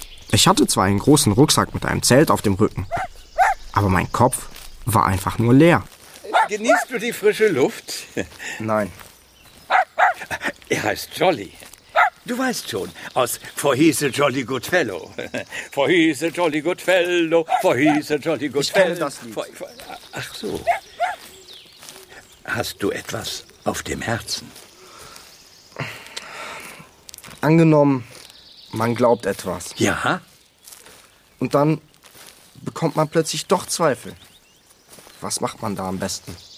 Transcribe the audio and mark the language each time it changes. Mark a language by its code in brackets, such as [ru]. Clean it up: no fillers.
[de] Ich hatte zwar einen großen Rucksack mit einem Zelt auf dem Rücken, aber mein Kopf war einfach nur leer. Genießt du die frische Luft? Nein. Er heißt Jolly. Du weißt schon, aus For He's a Jolly Good Fellow. [en] For He's a Jolly Good Fellow. For He's a Jolly Good Fellow. [de] Ich kenne das Lied. Ach so. Hast du etwas auf dem Herzen? Angenommen, man glaubt etwas. Ja? Und dann bekommt man plötzlich doch Zweifel. Was macht man da am besten?